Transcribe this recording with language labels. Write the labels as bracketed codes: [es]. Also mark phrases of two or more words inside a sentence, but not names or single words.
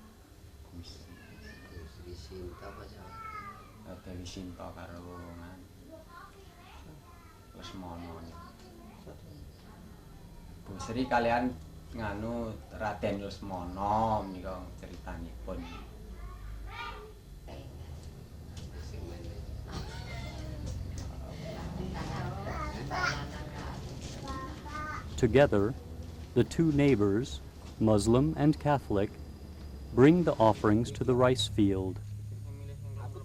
[jv] Sri Sinta apa Jawa? Dewi Sinta karo Lesmono. Bu Sri kalian nganu Raden Lesmono menika critanipun. [en] Together, the two neighbors, Muslim and Catholic, bring the offerings to the rice field.